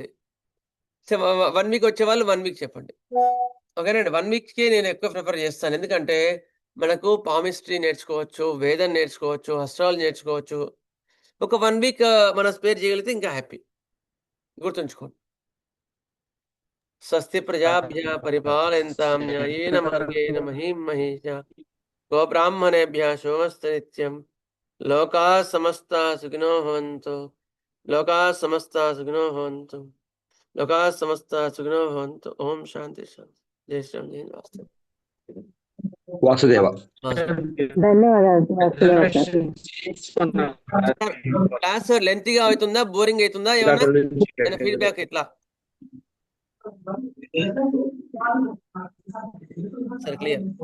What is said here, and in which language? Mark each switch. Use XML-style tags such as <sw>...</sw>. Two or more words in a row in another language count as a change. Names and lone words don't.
<te>1 week వచ్చేవాళ్ళు 1 week చెప్పండి. ఓకేనండి. 1 weekకి నేను ఎక్కువ ప్రిఫర్ చేస్తాను, ఎందుకంటే మనకు పామిస్ట్రీ నేర్చుకోవచ్చు, వేదం నేర్చుకోవచ్చు, అస్ట్రాలజీ నేర్చుకోవచ్చు. ఒక 1 week మనం స్పేర్ చేయగలిగితే ఇంకా హ్యాపీ. గుర్తుంచుకోండి.</te> <sa>స్వస్తి ప్రజాభ్యः పరిపాలయంతాం న్యాయేన మార్గేణ మహీం మహీషా గోబ్రాహ్మణేభ్యः శుభమస్తు నిత్యం. లోకాः సమస్తాः సుఖినో భవంతు. లోకాः సమస్తాः సుఖినో భవంతు. లోకాः సమస్తాः సుఖినో భవంతు.</sa> <te>ఓం శాంతి శాంతి. జై శ్రీరామ్. జై వాసుదేవ. క్లాస్ లెంతీగా అవుతుందా, బోరింగ్ అవుతుందా, ఏమైనా ఫీడ్బ్యాక్ ఇట్లా? సరే, క్లియర్.</te>